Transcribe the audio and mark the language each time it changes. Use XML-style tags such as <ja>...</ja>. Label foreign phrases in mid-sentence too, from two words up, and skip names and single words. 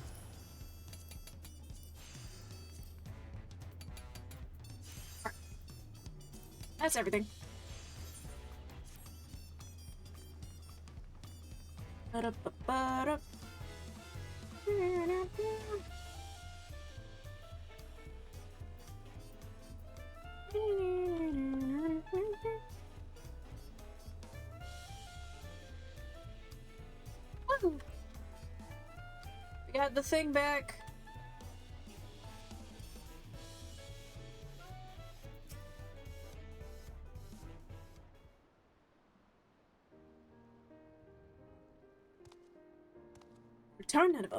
<en>Right. That's everything. Ba-da-ba-ba-da. Woo! We got the thing back. Return, Annabelle.</en>